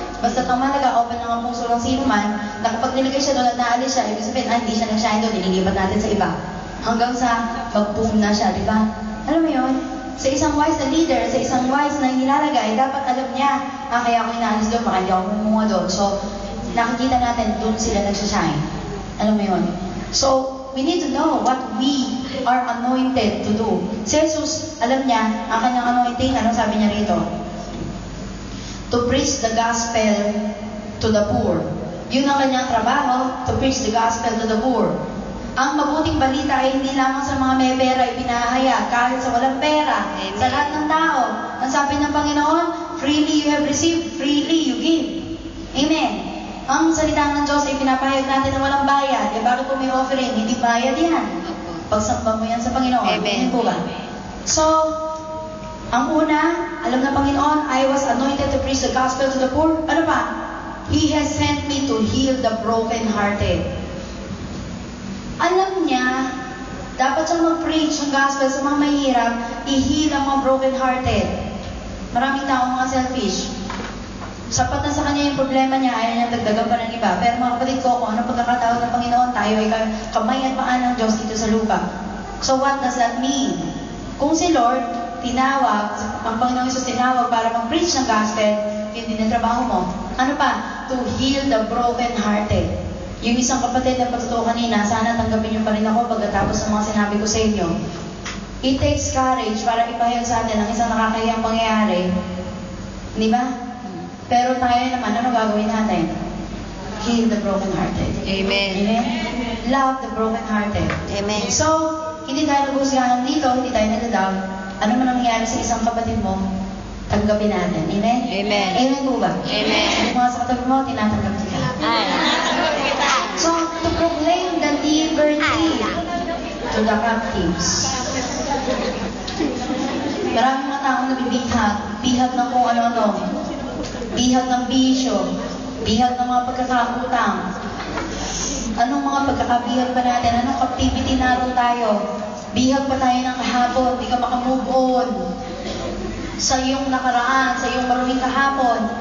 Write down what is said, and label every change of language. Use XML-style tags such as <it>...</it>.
<tl>Basta ang malaga, open lang ang puso ng sino man, na kapag nilagay siya doon at naalis siya, ibig sabihin, hindi siya nag-shine doon, ililipat natin sa iba. Hanggang sa mag-boom na siya, di ba? Alam mo yun? Sa isang wise na leader, sa isang wise na nilalagay, dapat alam niya, kaya ako inaalis doon, baka hindi ako mumuha doon. So, nakikita natin, doon sila nagsashine. Alam mo yun?</tl> <en>So, we need to know what we are anointed to do.</en> <tl>Si Jesus, alam niya, ang kanyang anointing, ano sabi niya rito?</tl> <en>To preach the gospel to the poor.</en> <tl>Yun ang kanyang trabaho,</tl> <en>to preach the gospel to the poor.</en> <tl>Ang mabuting balita ay hindi lamang sa mga may pera ipinahayag, kahit sa walang pera, Amen. sa lahat ng tao. Ang sabi ng Panginoon,</tl> <en>freely you have received, freely you give. Amen.</en> <tl>Ang salita ng Diyos ay pinapahayag natin na walang bayad. Eh bakit po may offering? Hindi bayad yan. Pagsamba mo yan sa Panginoon. Amen. Po ba?</tl> <en>So,</en> <tl>ang una, alam ng Panginoon,</tl> <en>I was anointed to preach the gospel to the poor.</en> <tl>Ano pa?</tl> <en>He has sent me to heal the broken-hearted.</en> <tl>Alam niya, dapat siyang mag-preach ng gospel sa mga mahirap, i-heal ang mga broken-hearted. Maraming tao mga selfish. Sapat na sa kanya yung problema niya, ayaw niyang dagdagan pa ng iba. Pero mga kapatid ko, kung ano pagkakataon ng Panginoon, tayo ay kamay at paan ng Diyos dito sa lupa.</tl> <en>So what does that mean?</en> <tl>Kung si Lord tinawag, ang Panginoon Jesus tinawag para mag-preach ng gospel, yun din ang trabaho mo. Ano pa?</tl> <en>To heal the broken-hearted.</en> <tl>Yung isang kapatid na patuto kanina, sana tanggapin niyo pa rin ako pagkatapos ng mga sinabi ko sa inyo.</tl> <en>It takes courage</en> <tl>para ipahayag sa atin ang isang nakakahiyang pangyayari. Di ba? Pero tayo naman, ano gagawin natin?</tl> <en>Heal the broken-hearted. Amen. Amen? Love the broken-hearted. Amen.</en> <tl>So, hindi tayo nagusgahan dito, hindi tayo nag-doubt. Ano man ang nangyari sa isang kapatid mo, tanggapin natin. Amen? Amen. Amen po ba? Amen. Yung mga sa katabi mo, tinatanggap kita. Ay.</tl> <en>So, to proclaim the liberty to the captives.</en> <tl>Maraming mga taong nabibihag, bihag ng kung ano-ano. Bihag ng bisyo, bihag ng mga pagkakautang. Anong mga pagkakabihag pa natin? Anong captivity naroon tayo? Bihag pa tayo ng kahapon, di ka makamove on sa iyong nakaraan, sa iyong maruming kahapon.</tl>